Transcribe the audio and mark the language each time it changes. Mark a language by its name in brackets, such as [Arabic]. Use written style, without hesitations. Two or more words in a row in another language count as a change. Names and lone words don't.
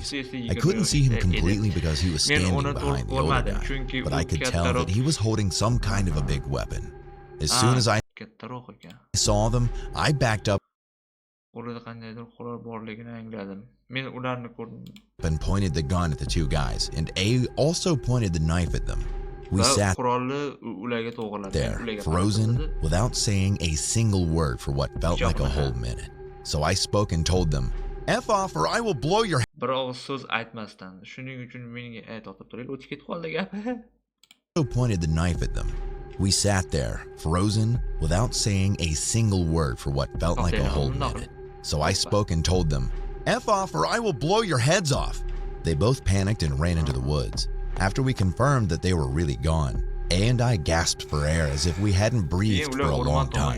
[English] I couldn't see him completely because he was standing behind the older guy, but I could tell that he was holding some kind of a big weapon. As soon as I saw them, I backed up [Uzbek] qo'lida qandaydir qurol borligini angladim. Men ularni ko'rdim. [English] And pointed the gun at the two guys, and A also pointed the knife at them. We sat there, frozen, without saying a single word for what felt like a whole minute. So I spoke and told them, "F off or I will blow your [Uzbek] bir og'iz so'z aytmasdan. Shuning uchun menga aytib turaylik, o'tib ketib qoldi gap. [English] Also pointed the knife at them. We sat there, frozen, without saying a single word for what felt like a whole minute. So I spoke and told them, "F off or I will blow your heads off." They both panicked and ran into the woods. After we confirmed that they were really gone, A and I gasped for air as if we hadn't breathed for a long time.